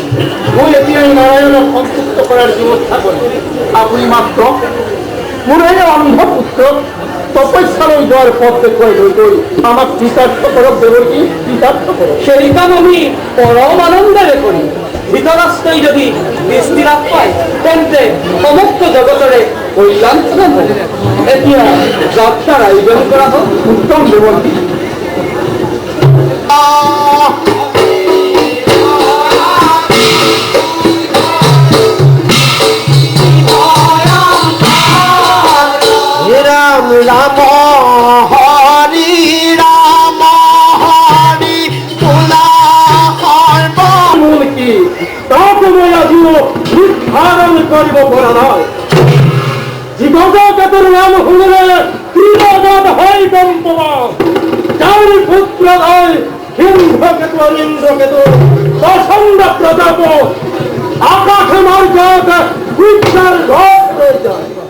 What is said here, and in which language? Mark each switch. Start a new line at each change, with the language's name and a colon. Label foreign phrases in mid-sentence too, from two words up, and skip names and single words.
Assamese: মই এতিয়াই নাৰায়ণক সন্তুষ্ট কৰাৰ ব্যৱস্থা কৰিম আপুনি মাত্ৰ মোৰ এই অন্ধ পুত্ৰক তপস্যালৈ যোৱাৰ পথ দেখুৱাই লৈ গৈ আমাক কৃতাৰ্থ কৰক দেৱকী কৃতাৰ্থ কৰক সেই কাম আমি পৰম আনন্দেৰে কৰিম ধৃতৰাষ্ট্ৰই যদি দৃষ্টি লাভ পায় তেন্তে সমগ্ৰ জগতৰে কল্যাণ সাধন হ'ব এতিয়া যাত্ৰাৰ আয়োজন কৰা হওক উত্তম দেৱকী রাম রাম হরি রাম হরি তোলা মূল কি তাকে মই আজিও নিৰ্ধাৰণ কৰিব পৰা নাই জীৱজগতৰ নাম শুনিলে ত্ৰিজগত হয় গম পাবা যাৰ পুত্ৰ হয় সিংহকেতু আৰু ইন্দ্ৰকেতু প্ৰচণ্ড প্ৰতাপ আকাশে মাৰ্গত বিদ্যাৰ ঘৰ লৈ যায়